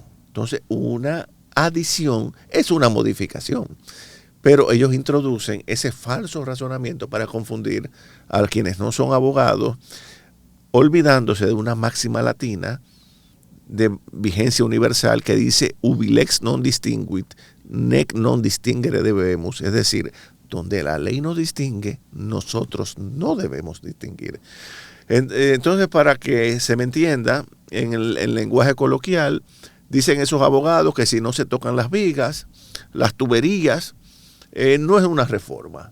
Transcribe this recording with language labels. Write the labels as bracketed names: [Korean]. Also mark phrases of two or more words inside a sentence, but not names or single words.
[Spanish] Entonces, una adición es una modificación. Pero ellos introducen ese falso razonamiento para confundir a quienes no son abogados, olvidándose de una máxima latina de vigencia universal que dice [Latin] ubi lex non distinguit, nec non distingere debemus. [Spanish] Es decir, donde la ley nos distingue, nosotros no debemos distinguir. Entonces, para que se me entienda, en el lenguaje coloquial, dicen esos abogados que si no se tocan las vigas, las tuberías, no es una reforma.